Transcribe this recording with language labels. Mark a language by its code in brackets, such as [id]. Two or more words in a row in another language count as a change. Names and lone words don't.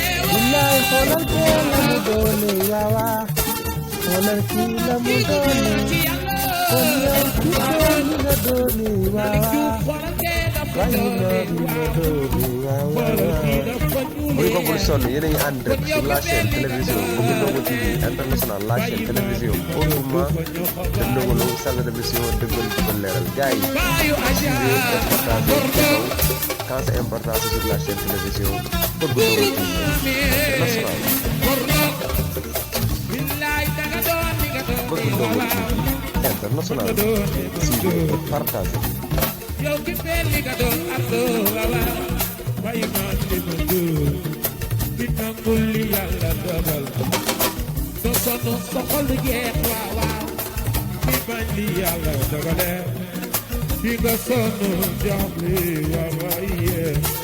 [wo] Billaay, xoolal kee la mu doone, waaw, waaw. Xoolal kii la mu doone. Kon yow ki doon ni nga doone, waaw, waaw. Bàyyi ma ni nga doone, waaw, waaw, waaw. Muy ko bul sonn, yéen a ngi ànd rek [fr] sur la chaîne télévision Bougoundogo T V international, la chaîne télévision autrement de Ndongo Lo, salle d'émission [wo] dëggal dëggal leeral. Gars yi, [fr] suivez et partagez. Quand c'est important, c'est sur la chaîne télévision Bougoundogo T V international. Bougoundogo T V international. Suivez et partagez. [wo] Yow ki mel ni nga doon ak doo, waaw, waaw. Bàyyi ma ni ma doon. Di nangul li Yàlla dogal. Doo sonn sa xol du jeex, waaw, waaw. Di bañ li Yàlla dogale. Di nga sonn jaaxle, waaw, waaw, yeah.